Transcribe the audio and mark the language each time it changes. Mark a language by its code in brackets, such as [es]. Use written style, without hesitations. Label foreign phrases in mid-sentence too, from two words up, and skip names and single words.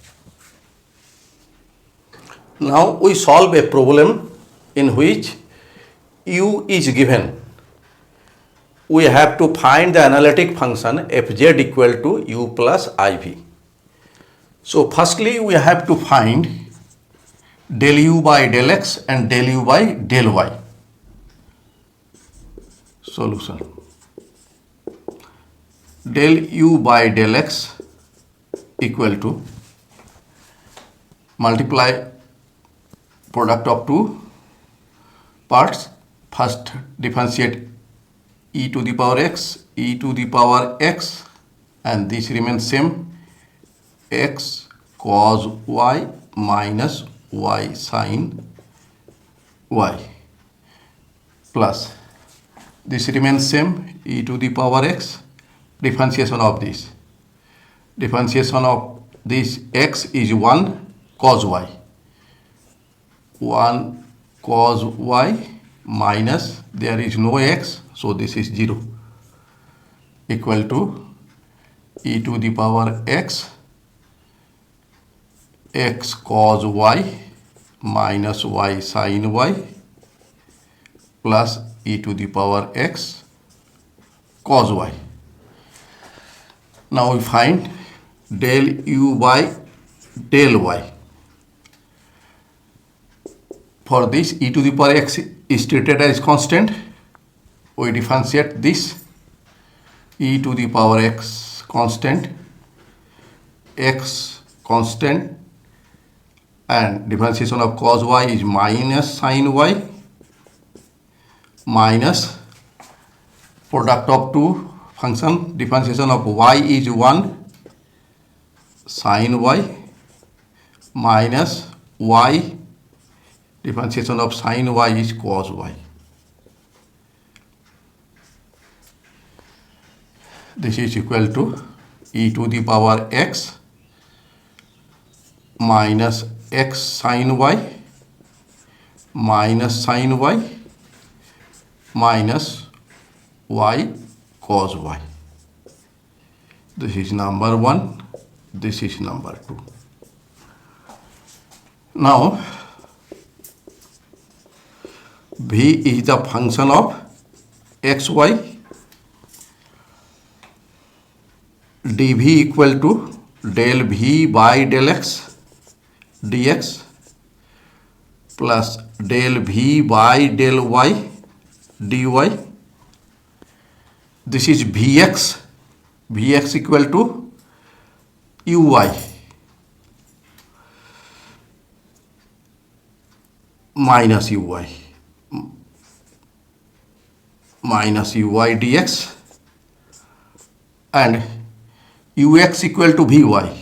[en] Now we solve a problem in which u is given. We have to find the analytic function fz equal to u plus iv. So firstly we have to find del u by del x and del u by del y. Solution. Del u by del x equal to multiply product of two parts. First differentiate e to the power x, and this remains same, x cos y minus y sin y, plus this remains same, e to the power x, differentiation of this x is 1 cos y, 1 cos y minus, there is no x, so this is 0, equal to e to the power x x cos y minus y sin y plus e to the power x cos y. Now we find del u by del y. For this, e to the power x is treated as constant. We differentiate this e to the power x constant, and differentiation of cos y is minus sin y minus product of two function, differentiation of y is 1 sin y minus y, differentiation of sin y is cos y. This is equal to e to the power x minus x sin y minus sin y minus y cos y. This is number 1, this is number 2. Now v is the function of xy, dv equal to del v by del x dx plus del v by del y dy. This is vx equal to uy minus uy dx, and ux equal to vy.